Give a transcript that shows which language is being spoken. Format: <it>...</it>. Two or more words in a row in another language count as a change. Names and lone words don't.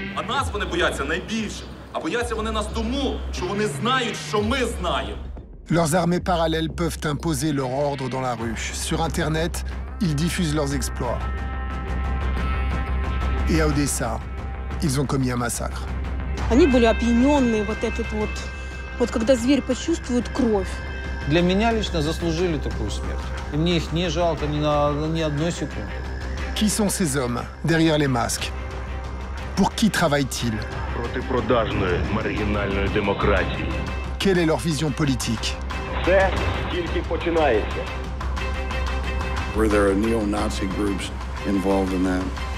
<fr>Leurs armées parallèles peuvent imposer leur ordre dans la rue. Sur Internet, ils diffusent leurs exploits. Et à Odessa, ils ont commis un massacre.</fr> <ru>Они были опьяненные, вот когда зверь почувствует кровь. Для меня лично заслужили такую смерть. И мне их не жалко ни одной секунды.</ru> <fr>Qui sont ces hommes derrière les masques? Pour qui travaillent-ils?</fr> <uk>Протипродажної маргінальної демократії.</uk> <fr>Quelle est leur vision politique?</fr> <uk>Це тільки починається.</uk> <en>Were there neo-Nazi groups involved in that?</en>